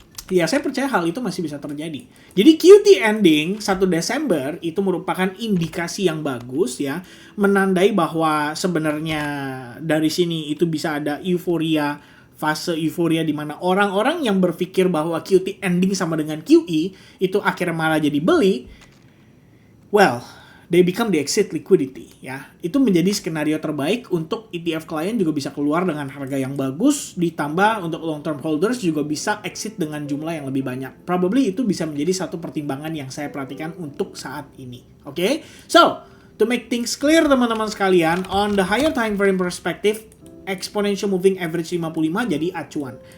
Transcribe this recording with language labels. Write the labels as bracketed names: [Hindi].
[Indonesian] Ya, saya percaya hal itu masih bisa terjadi. Jadi QT ending 1 Desember itu merupakan indikasi yang bagus ya, menandai bahwa sebenarnya dari sini itu bisa ada euforia, fase euforia di mana orang-orang yang berpikir bahwa QT ending sama dengan QE itu akhirnya malah jadi beli. [English] Well, they become the exit liquidity ya. [Indonesian] Itu menjadi skenario terbaik untuk ETF klien juga bisa keluar dengan harga yang bagus, ditambah untuk long term holders juga bisa exit dengan jumlah yang lebih banyak. Probably itu bisa menjadi satu pertimbangan yang saya perhatikan untuk saat ini. [English] Oke? So, to make things clear [Indonesian] teman-teman sekalian, [English] on the higher time frame perspective, exponential moving average 55 [Indonesian] jadi acuan.